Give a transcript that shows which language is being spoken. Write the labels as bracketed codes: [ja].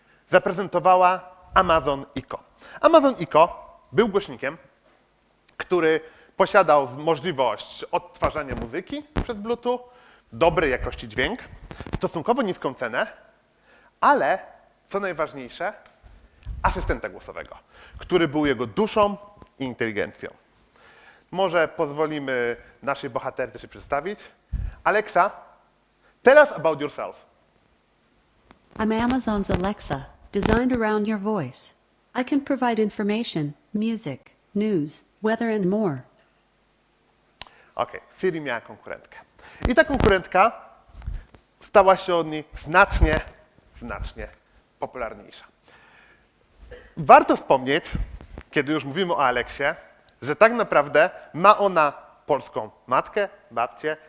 [pl] Zaprezentowała Amazon Echo. Amazon Echo był głośnikiem, który posiadał możliwość odtwarzania muzyki przez Bluetooth, dobrej jakości dźwięk, stosunkowo niską cenę, ale, co najważniejsze, asystenta głosowego, który był jego duszą i inteligencją. Może pozwolimy naszej bohaterce się przedstawić. [en] Alexa, tell us about yourself. I'm Amazon's Alexa, designed around your voice. I can provide information, music, news, weather and more. [pl] Okej, Siri miała konkurentkę. I ta konkurentka stała się od niej znacznie, znacznie popularniejsza. Warto wspomnieć, kiedy już mówimy o Aleksie, że tak naprawdę ma ona polską matkę, babcię.